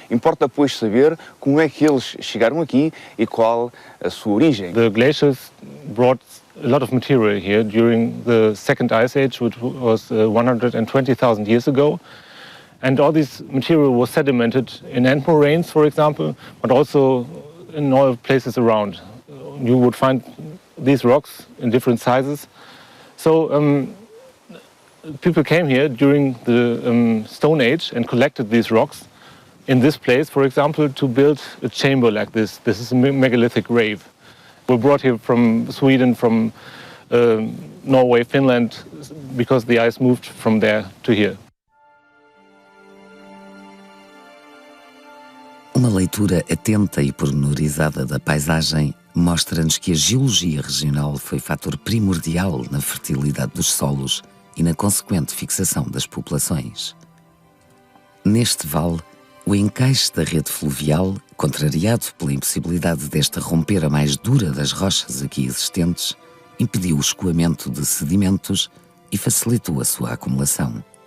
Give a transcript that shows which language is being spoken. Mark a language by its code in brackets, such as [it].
[pt] Importa, pois, saber como é que eles chegaram aqui e qual a sua origem. [en] The glaciers brought a lot of material here during the second ice age, which was 120,000 years ago. And all this material was sedimented in end moraines, for example, but also in all places around. You would find these rocks in different sizes. So people came here during the Stone Age and collected these rocks in this place, for example, to build a chamber like this. This is a megalithic grave. We brought here from Sweden, from Norway, Finland, because the ice moved from there to here. [pt] Uma leitura atenta e pormenorizada da paisagem mostra-nos que a geologia regional foi fator primordial na fertilidade dos solos e na consequente fixação das populações. Neste vale, o encaixe da rede fluvial, contrariado pela impossibilidade desta romper a mais dura das rochas aqui existentes, impediu o escoamento de sedimentos e facilitou a sua acumulação.